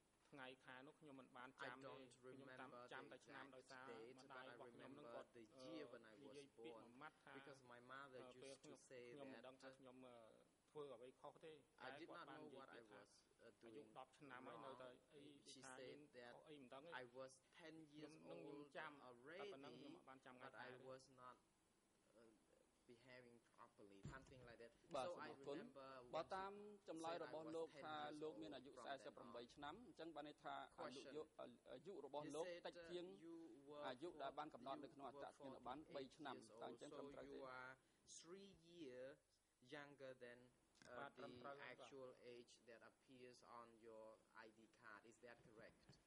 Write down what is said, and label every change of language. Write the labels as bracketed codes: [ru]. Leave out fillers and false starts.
[km] ថ្ងៃខែនោះខ្ញុំមិនបានចាំទេខ្ញុំចាំតែឆ្នាំដោយសារម្ដាយរបស់ខ្ញុំនឹងគាត់និយាយពាក្យមួយម៉ាត់ថា [en] because my mother used to say [km] ខ្ញុំមិនដឹងថាខ្ញុំធ្វើអ្វីខុសទេ [en] I did not know what I was doing [km] 10ឆ្នាំហើយនៅតែអី [en] she said that I was 10 years old already but I was not behaving properly something like that so I remember [km] បើតាមចម្លើយរបស់លោកថាលោកមានអាយុ48ឆ្នាំអញ្ចឹងបានន័យថាអាយុរបស់លោកតិចជាងអាយុដែលបានកំណត់នៅក្នុងអត្តសញ្ញាណប័ណ្ណ3ឆ្នាំតើអញ្ចឹងត្រឹមត្រូវទេ [en] you are 3 years younger than the actual age that appears on your ID card is that correct